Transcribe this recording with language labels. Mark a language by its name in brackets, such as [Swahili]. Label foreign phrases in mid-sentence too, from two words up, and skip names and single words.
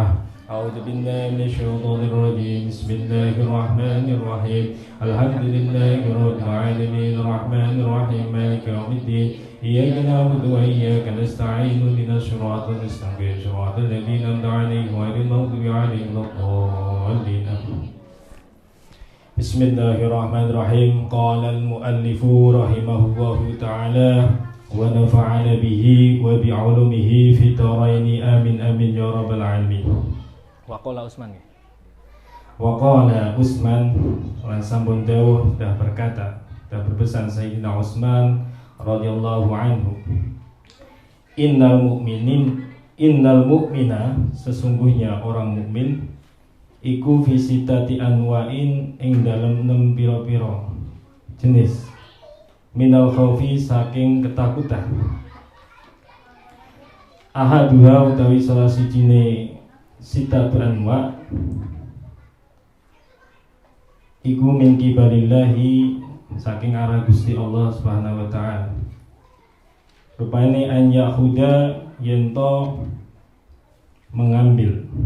[Arabic] أعوذ بالله من الشيطان الرجيم بسم الله الرحمن الرحيم الحمد لله رب العالمين الرحمن الرحيم مالك يوم الدين إياك نعبد وإياك نستعين من الصراط المستقيم صراط الذين أنعمت عليهم غير المغضوب عليهم ولا الضالين. بسم الله الرحمن الرحيم قال المؤلف رحمه الله تعالى ونفعنا به وبعلومه في الدارين آمين آمين يا رب العالمين. [Javanese] Waqala Utsman lan sampun dawuh [Malay] dah berkata dah berpesan [Arabic] سيدنا عثمان رضي الله عنه إن المؤمن [Indonesian] sesungguhnya orang mukmin [Javanese] iku [Arabic] في ستة أنواع [Javanese] ing dalem 6 pira-pira jenis [Arabic] من الخوف [Javanese] saking ketakutan ahaduha utawi salah sijine [Arabic] ستة أنواع [Javanese] iku [Arabic] من كبار الله [Javanese] saking arah Gusti Allah [Arabic] سبحانه وتعالى [Javanese] rupane [Arabic] أن يأخذ [Javanese] yento mengambil